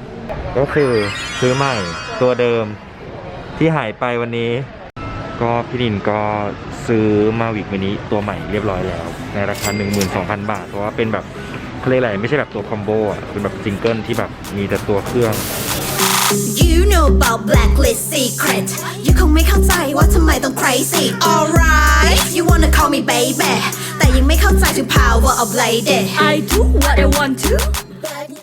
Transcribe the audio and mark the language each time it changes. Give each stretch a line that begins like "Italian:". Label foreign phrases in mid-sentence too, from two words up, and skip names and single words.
Thai: ก็คือซื้อใหม่ตัวเดิมที่หายไปวันนี้ ก็พี่นินก็ซื้อมาวิกมินิตัวใหม่เรียบร้อยแล้ว ในราคา 12,000 บาท เพราะว่าเป็นแบบเขาเรียกอะไรไม่ใช่แบบตัวคอมโบอ่ะเป็นแบบซิงเกิลที่แบบมีแต่ตัวเครื่อง
English: You know about blacklist secret
Thai: ยังคงไม่เข้าใจว่าทำไมต้อง
English: crazy Alright you wanna call me baby
Thai: แต่ยังไม่เข้าใจถึง
English: power of lady I do what I want to